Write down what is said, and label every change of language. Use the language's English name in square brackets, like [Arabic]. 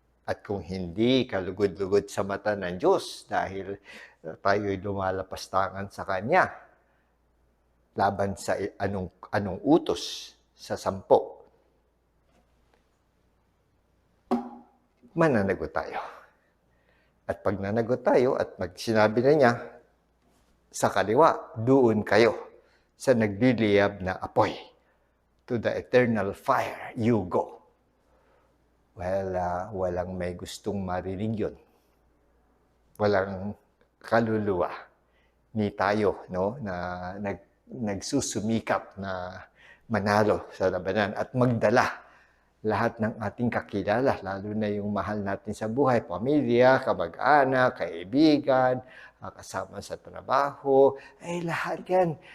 [Filipino] At kung hindi kalugod-lugod sa mata ng Diyos dahil tayo'y lumalapastangan sa Kanya laban sa anong utos sa 10, mananagot tayo. At pag nanagot tayo at sinabi na niya, sa kaliwa, doon kayo sa nagliliyab na apoy. [English] To the eternal fire, you go. [Filipino] Well, walang may gustong marinig yun. Walang kaluluwa ni tayo, no, na nagsusumikap na manalo sa labanan at magdala lahat ng ating kakilala, lalo na yung mahal natin sa buhay, pamilya, kamag-anak, kaibigan, kasama sa trabaho, lahat yan.